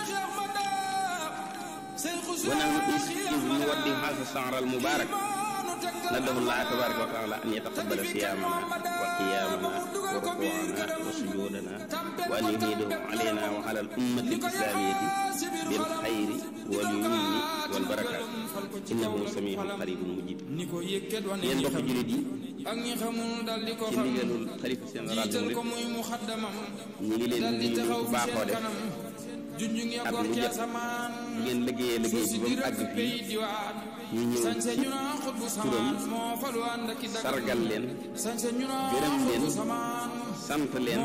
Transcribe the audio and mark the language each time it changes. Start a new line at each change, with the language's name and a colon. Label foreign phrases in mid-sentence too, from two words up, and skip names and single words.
Arabic: ونحن نوده هذا الشهر المبارك ندعو الله تبارك وتعالى أن يتقبل صيامنا وقيامنا وركوعنا وسجودنا وأن يهيده علينا وعلى الأمة الإسلامية بالخير واليمن والبركات إنه سميع قريب مجيب
Wolof: yéen mbokk jullit yi ci ndigalul xalifa général ñu ngi leen di nuyu bu baaxoo def ak lu jot ngeen liggéeyee liggéey bi ba mu àgg fii ñu ñëw ci turam sargal leen gërëm leen sant leen